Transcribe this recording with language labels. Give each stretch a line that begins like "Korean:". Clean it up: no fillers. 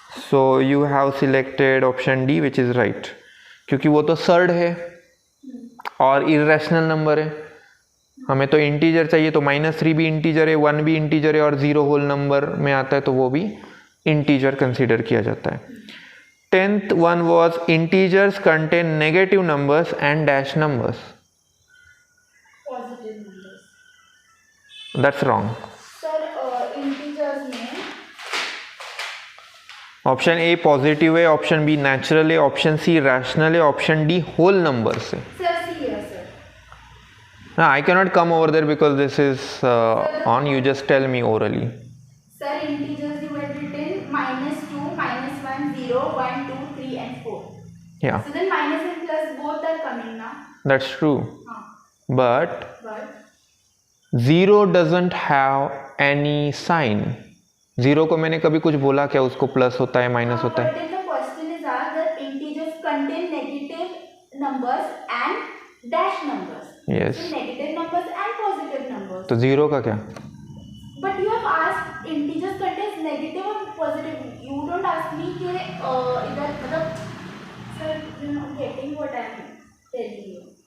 English: so you have selected option D, which is right,
Hindi: क्योंकि वो तो सर्ड है और इरेशनल नंबर है। हमें तो इंटीजर चाहिए, तो -3 भी इंटीजर है, 1 भी इंटीजर है और 0 होल नंबर में आता है तो वो भी इंटीजर कंसीडर किया जाता है।
English: 10th one was integers contain negative numbers and dash numbers. Positive numbers. That's wrong. Sir, integers
Hindi: में ऑप्शन ए पॉजिटिव है, ऑप्शन बी नेचुरल है, ऑप्शन सी रैशनल है, ऑप्शन डी होल नंबर्स है।
English: sir see here sir. No, I cannot come over there because this is on. You just tell me orally. Sir, integers you had written -2, -1, 0, 1, 2, 3 and 4. Yeah, So then minus and plus both are coming now. that's true. But But 0 doesn't have any sign.
Hindi: 0 को मैंने कभी कुछ बोला क्या? उसको plus होता है, minus होता है?
English: But then the question is asked that integers contain negative numbers and dash numbers. Yes. So negative numbers and positive numbers.
Hindi: तो 0 का क्या?
English: But you have asked integers contains negative or positive. You don't ask me
Hindi: कि इधर मतलब
English: sir you're not getting what I am telling you.